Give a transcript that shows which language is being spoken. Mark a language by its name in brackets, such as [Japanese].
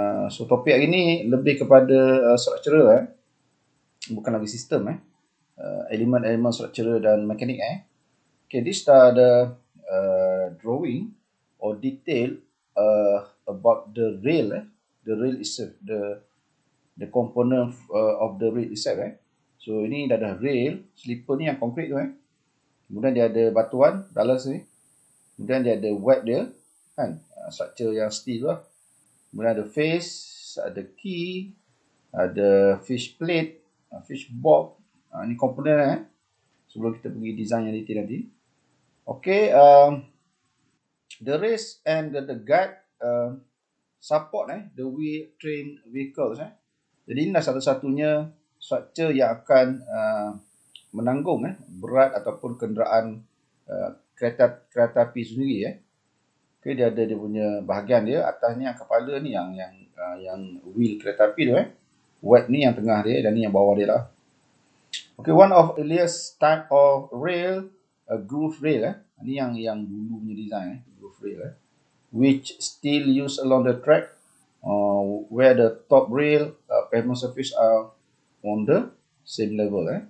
[Malay] So topik hari ni lebih kepada structural, bukan lagi sistem. Elemen-elemen structural dan mekanik. [English] Okay, this are the drawing or detail about the rail. The rail itself, the component of the rail itself. [Malay] So ini dah ada rail, slipper ni yang konkret tu. Kemudian dia ada batuan dalam sini. Kemudian dia ada web dia, kan, structure yang steel tu lah. Kemudian ada face, ada key, ada fish plate, fish box. Ini komponen sebelum kita pergi design yang detail nanti. [English] Okay, the race and the guide support the wheel train vehicles. [Malay] Jadi inilah satu-satunya structure yang akan menanggung berat ataupun kenderaan kereta api sendiri. Okay, dia ada dia punya bahagian dia, atas ni yang kepala ni yang wheel kereta api tu. Wet ni yang tengah dia dan ni yang bawah dia lah. [English] Okay, one of earliest type of rail, groove rail. [Malay] Ni yang dulu punya design, [English] groove rail, which still used along the track, where the top rail pavement surface are on the same level.